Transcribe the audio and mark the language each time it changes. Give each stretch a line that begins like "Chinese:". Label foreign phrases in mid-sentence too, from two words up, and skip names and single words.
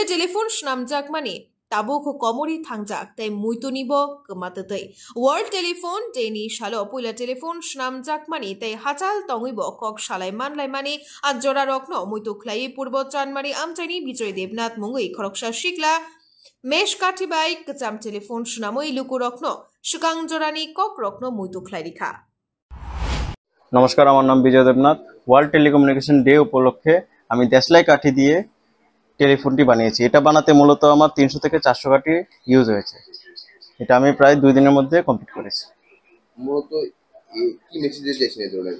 Kok Borok: Telephone Shunam Jakmani Tabuk Komori Thangjak Tai Muitunibo Kamatatei World Telephone Day Ni Shalo Pula Telephone Shunam Jakmani Tai Hachal Tongibo Kok Shalai Manlaimani Ajora Rokno Muituklai Purbo Chanmari Amtani Bijoy Devnath Mungui Khoroksa Shikla Mesh Katibai Kacham Telephone Shunamo Iluku Rokno Shukang Jorani Kok Rokno Muituklai Rikha
Bangla: নমস্কার, আমার নাম বিজয় দেবনাথ। ওয়ার্ল্ড টেলিকমিউনিকেশন ডে উপলক্ষে আমি দেশলাই কাঠি দিয়ে টেলিফোনটি বানিয়েছি। এটা বানাতে মূলত আমার 300 থেকে 400 কাঠি ইউজ হয়েছে। এটা আমি প্রায় 2 দিনের মধ্যে কমপ্লিট করেছি। মূলত কি মেসেজ দিয়েছেন এই ধরনের?